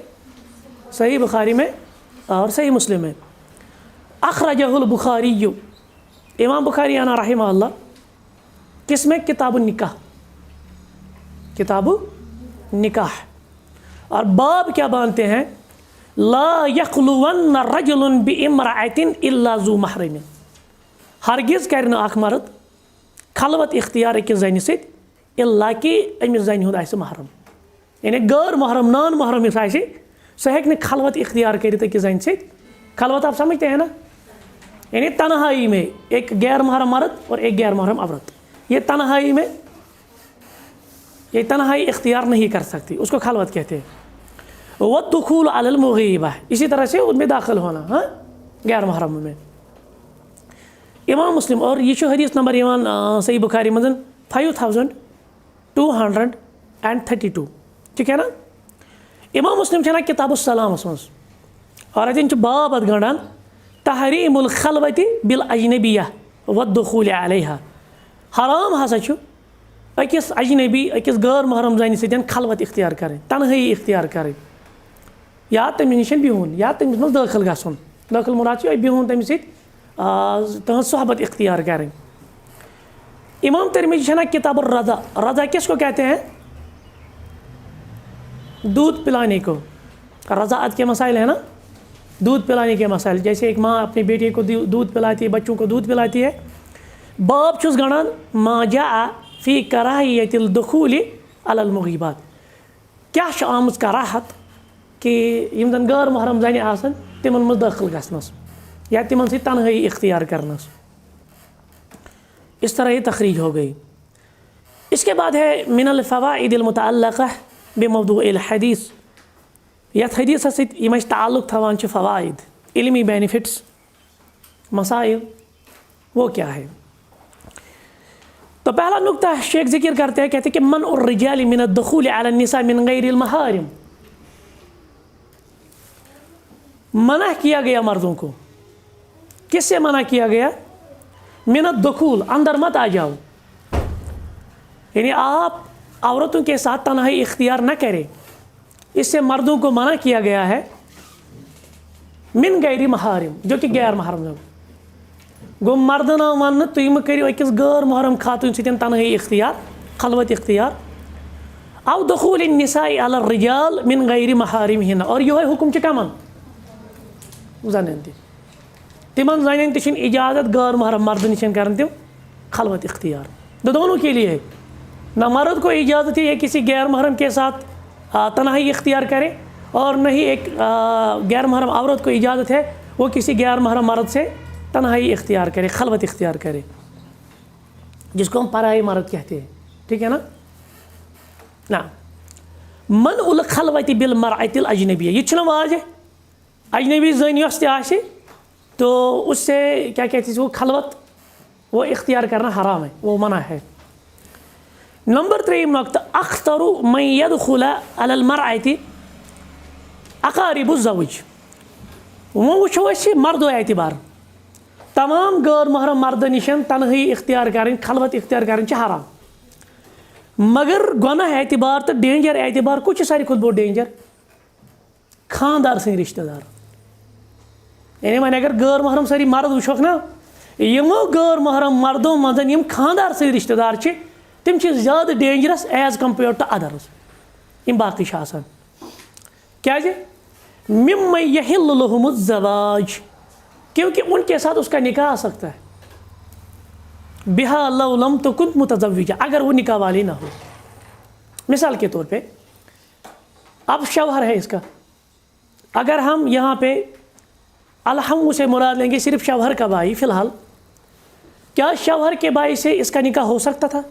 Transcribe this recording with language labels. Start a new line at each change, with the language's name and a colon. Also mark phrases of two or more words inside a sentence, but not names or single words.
Urdu: صحیح بخاری میں اور صحیح مسلم میں.
Arabic: اخرجہ البخاری،
Urdu: امام بخاری انا رحمہ اللہ، کس میں؟ کتاب النکاح. کتاب النکاح. اور باب کیا باندھتے ہیں؟
Arabic: لا یخلون رجل بامرأۃ الا ذو محرم.
Kashmiri: ہرگز کرِ نہٕ اکھ مرد خلوت اختیار أکِس زنہِ سۭتۍ الا کہ أمِس زنہِ ہُنٛد آسہِ محرم. یعنی غٲر محرم نان محرم یُس آسہِ سُہ ہیٚکہِ نہٕ خلوت اختیار کٔرِتھ أکِس زنہِ سۭتۍ.
Urdu: خلوت آپ سمجھتے ہیں نا؟ یعنی تنہائی میں ایک غیر محرم مرد اور ایک غیر محرم عورت، یہ تنہائی میں یہ تنہائی اختیار نہیں کر سکتی، اس کو خلوت کہتے ہیں.
Arabic: والدخول علی المغیبہ،
Urdu: اسی طرح سے ان میں داخل ہونا ہاں غیر محرم میں. امام مسلم، اور یہ حدیث نمبر ایمان صحیح بخاری مزن 5232. ٹھیک ہے نا؟
Kashmiri: امام مسلم چھنا کتاب السلام مز اور اتن باب ات گنڈان
Arabic: تحریم الخلوت بالاجنبیہ والدخول علیہا.
Kashmiri: حرام ہسا چھُ أکِس اجنبی أکِس غٲر محرم زنہِ سۭتۍ خلوت اختیار کرٕنۍ، تنہٲیی اختیار کرٕنۍ، یا تٔمِس نِش بِہُن یا تٔمِس منٛز دٲخل گژھُن. دٲخل مراد چھُ بِہُن تٔمِس سۭتۍ تہنٛز صحبت اختیار کرٕنۍ. امام ترمذی چھنا کتاب الرضا.
Urdu: رضا کس کو کہتے ہیں؟ دودھ پلانے کو. رضاعت کے مسائل ہیں نا، دودھ پلانے کے مسائل. جیسے ایک ماں اپنی بیٹی کو دودھ پلاتی ہے، بچوں کو دودھ پلاتی ہے.
Kashmiri: باب چھُس گنڈان
Arabic: ما جاء فی کراہیت الدخول علی المغیبات.
Kashmiri: کیا چھِ آمٕژ کراہت کہ یِم زن غٲر محرم زنہِ آسن تِمن منٛز دٲخل گژھنس یا تِمن سۭتۍ تنہٲیی اختیار کرنس.
Urdu: اس طرح یہ تخریج ہو گئی. اس کے بعد ہے
Arabic: من الفوائد المتعلقہ بموضوع الحدیث.
Kashmiri: یتھ حدیث سۭتۍ یِم اَسہِ تعلق تھاوان چھِ فوائد، علمی بینیفٹس، مسائل، وہ کیا ہے؟
Urdu: تو پہلا نقطہ شیخ ذکر کرتے ہیں، کہتے ہیں کہ
Arabic: منع الرجال من الدخول علی النساء من غیر المحارم.
Urdu: منع کیا گیا مردوں کو. کس سے منع کیا گیا؟
Arabic: من الدخول،
Urdu: اندر مت آ جاؤ. یعنی آپ عورتوں کے ساتھ تنہائی اختیار نہ کریں، اس سے مردوں کو منع کیا گیا ہے.
Arabic: من غیر محارم،
Urdu: جو کہ غیر محرم ہو.
Kashmiri: گو مردن آو ون تُہۍ مہٕ کٔرِو أکِس غٲر محرم خاتون سۭتۍ تنہٲیی اختیار، خلوت اختیار.
Arabic: او دخول النساء علی الرجال من غیر محارمہن.
Urdu: اور یہ حکم
Kashmiri: چھُ کمن؟ زنن تہِ. تمن زنن تہِ چھِنہٕ اجازت غٲر محرم مرد نِش کرن تم خلوت اختیار.
Urdu: دونوں کے لیے، نہ مرد کو اجازت ہے کسی غیر محرم کے ساتھ تنہائی اختیار کرے، اور نہ ہی ایک غیر محرم عورت کو اجازت ہے وہ کسی غیر محرم مرد سے تنہائی اختیار کرے، خلوت اختیار کرے، جس کو ہم پرائی مرد کہتے ہیں. ٹھیک ہے نا؟ نہ
Arabic: منع الخلوت بالمرأة الاجنبیہ،
Kashmiri: یہ چھنا واضح. اجنبی زن یۄس تہِ آسہِ
Urdu: تو اس سے کیا کہتے ہیں وہ خلوت وہ اختیار کرنا حرام ہے، وہ منع ہے.
Arabic: نمبر 3 نقطہ اخطر من يدخل على المرأة اقارب الزوج.
Kashmiri: وہ وچھو أسۍ مردو اعتبار تمام غٲر محرم مردن نِشن تنہٲیی اختیار کرٕنۍ، خلوت اختیار کرٕنۍ چھِ حرام. مگر گۄناہ اعتبار تہٕ ڈینجر اعتبار کُس چھُ ساروی کھۄتہٕ بوٚڑ ڈینجر؟ خاندار سٕنٛدۍ رشتہٕ دار. یعنی وۄنۍ اگر غٲر محرم سٲری مرد وٕچھوکھ نا، یِمو غٲر محرم مردو منٛز یِم خاندار سٕنٛدۍ رشتہٕ دار چھِ تِم چھِ زیادٕ
English: dangerous as compared to others
Kashmiri: یِم باقٕے چھِ آسان.
Arabic: کیازِ؟ ممن یحل لهم الزواج،
Urdu: کیونکہ ان کے ساتھ اس کا نکاح آ سکتا ہے.
Arabic: بہا لو لم تکن متزوجہ،
Urdu: اگر وہ نکاح والی نہ ہو. مثال کے طور پہ اب شوہر ہے اس کا، اگر ہم یہاں پہ الحم سے مراد لیں گے صرف شوہر کا بھائی فی الحال، کیا شوہر کے بھائی سے اس کا نکاح ہو سکتا تھا؟